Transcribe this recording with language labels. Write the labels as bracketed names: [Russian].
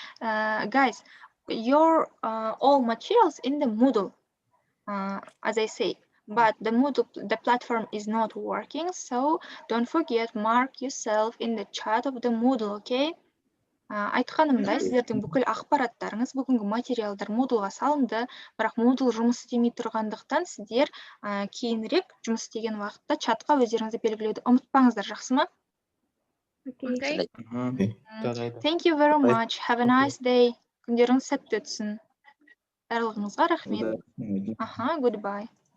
[English] Guys, your all materials in the Moodle, as I say, but the Moodle, the platform is not working, so don't forget, mark yourself in the chat of the Moodle, okay? [Kazakh] Айтқанымдай, сіздердің бүкіл ақпараттарыңыз, бүгінгі материалдар Moodleға салынды, бірақ Moodle жұмыс істемей тұрғандықтан сіздер кейінірек жұмыс істеген уақытта чатқа өздеріңізді белгілеуді ұмытпаңыздар, жақсы ма? [English] Okay. Thank you very much. Have a nice day. [Kazakh] Күндеріңіз сәтті өтсін. Барлығыңызға рахмет. [English] Goodbye.